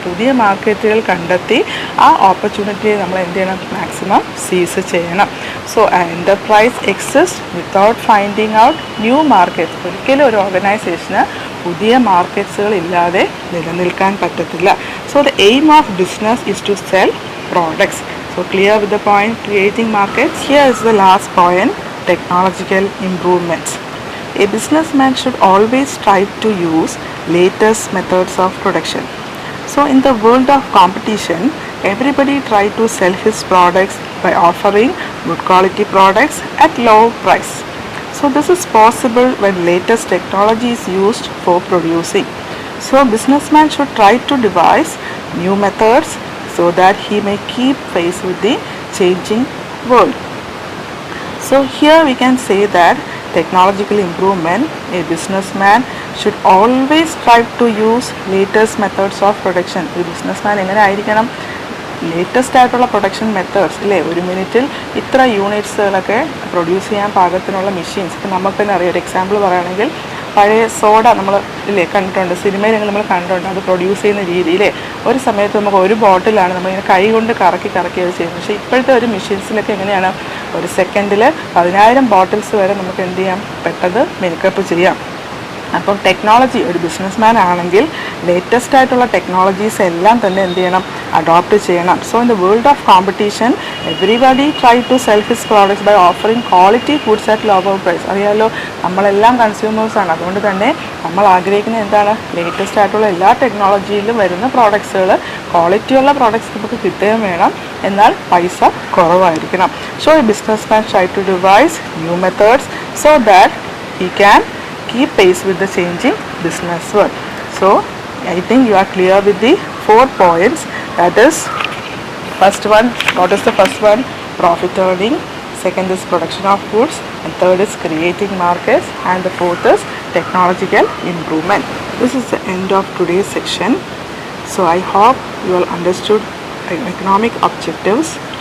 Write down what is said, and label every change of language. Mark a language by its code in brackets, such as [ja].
[ml] പുതിയ മാർക്കറ്റുകൾ കണ്ടെത്തി ആ ഓപ്പർച്യൂണിറ്റിയെ നമ്മൾ എന്ത് ചെയ്യണം, മാക്സിമം സീസ് ചെയ്യണം. [en] So enterprise exist without finding out new markets. [ml] ഒരിക്കലും ഒരു ഓർഗനൈസേഷന് പുതിയ മാർക്കറ്റ്സുകൾ ഇല്ലാതെ നിലനിൽക്കാൻ പറ്റത്തില്ല. [en] So the aim of business is to sell products. So clear with the point creating markets. Here is the last point, technological improvements. A businessman should always strive to use latest methods of production. So in the world of competition, everybody try to sell his products by offering good quality products at low price. So this is possible when latest technology is used for producing. So businessman should try to devise new methods so that he may keep pace with the changing world. So here we can say that technological improvement, a businessman should always strive to use latest methods of production. [ml] ഒരു businessman എങ്ങനെ ആയിരിക്കണം, latest ആയിട്ടുള്ള production methods ഇല്ലേ, ഒരു മിനിറ്റിൽ ഇത്ര യൂണിറ്റ്സുകളൊക്കെ produce ചെയ്യാൻ പാകത്തിനുള്ള മെഷീൻസ്. ഇപ്പം നമുക്ക് തന്നെ അറിയാം, ഒരു എക്സാമ്പിൾ പറയുകയാണെങ്കിൽ പഴയ സോഡ നമ്മൾ ഇല്ലേ കണ്ടിട്ടുണ്ട്, സിനിമയിൽ നമ്മൾ കണ്ടിട്ടുണ്ട് അത് പ്രൊഡ്യൂസ് ചെയ്യുന്ന രീതിയിലെ. ഒരു സമയത്ത് നമുക്ക് ഒരു ബോട്ടിലാണ് നമ്മളിങ്ങനെ കൈ കൊണ്ട് കറക്കി അത് ചെയ്യുന്നത്. പക്ഷേ ഇപ്പോഴത്തെ ഒരു മെഷീൻസിലൊക്കെ എങ്ങനെയാണ്, ഒരു സെക്കൻഡിൽ 10,000 ബോട്ടിൽസ് വരെ നമുക്ക് എന്ത് ചെയ്യാം, പെട്ടെന്ന് മേക്കപ്പ് ചെയ്യാം. അപ്പം ടെക്നോളജി, ഒരു ബിസിനസ്മാൻ ആണെങ്കിൽ ലേറ്റസ്റ്റ് ആയിട്ടുള്ള ടെക്നോളജീസ് എല്ലാം തന്നെ എന്ത് ചെയ്യണം, അഡോപ്റ്റ് ചെയ്യണം. [en] So in the world of competition everybody try to sell his products by offering quality foods at lower price. [ml] അറിയാമല്ലോ, നമ്മളെല്ലാം കൺസ്യൂമേഴ്സാണ്. അതുകൊണ്ട് തന്നെ നമ്മൾ ആഗ്രഹിക്കുന്നത് എന്താണ്, ലേറ്റസ്റ്റ് ആയിട്ടുള്ള എല്ലാ ടെക്നോളജിയിലും വരുന്ന പ്രോഡക്ട്സുകൾ, ക്വാളിറ്റിയുള്ള പ്രോഡക്ട്സ് നമുക്ക് കിട്ടുകയും വേണം, എന്നാൽ പൈസ കുറവായിരിക്കണം. [en] So a businessman try to devise new methods so that he can keep pace with the changing business world. So I think you are clear with the 4 points. That is, first one, what is the first one? Profit earning. Second is production of goods, and third is creating markets, and the fourth is technological improvement. This is the end of today's section. So I hope you all understood economic objectives.